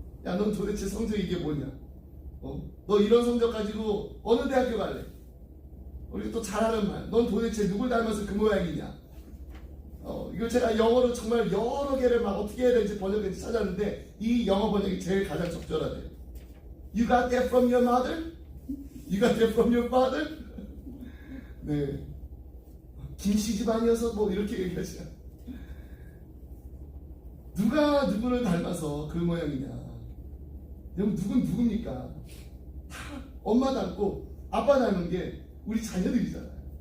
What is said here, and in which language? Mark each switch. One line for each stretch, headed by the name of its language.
Korean: 야, 넌 도대체 성적이 이게 뭐냐? 너 이런 성적 가지고 어느 대학교 갈래? 우리 또 잘하는 말. 넌 도대체 누굴 닮아서 그 모양이냐? 이걸 제가 영어로 정말 여러 개를 막 어떻게 해야 될지 번역해서 찾았는데, 이 영어 번역이 제일 가장 적절하대요.
English: You got that from your mother? You got that from your father?
Korean: 네. 김씨 집안이어서 뭐 이렇게 얘기하시나. 누가 누구를 닮아서 그 모양이냐. 여러분, 누굽니까? 다 엄마 닮고 아빠 닮은 게 우리 자녀들이잖아요.